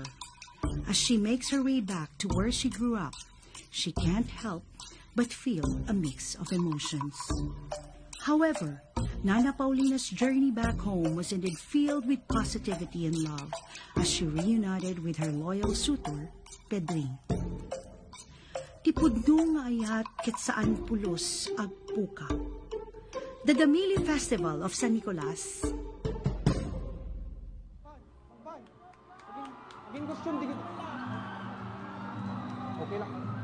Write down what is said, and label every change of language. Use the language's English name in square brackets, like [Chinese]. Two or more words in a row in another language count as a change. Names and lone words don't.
[English] As she makes her way back to where she grew up, she can't help but feel a mix of emotions. However, Nana Paulina's journey back home was indeed filled with positivity and love as she reunited with her loyal suitor, Pedrin. [Iloko] Tipudno nga ayat ket saan pulos agpuka. [English] The Damili Festival of San Nicolas. [Filipino] Okay lang.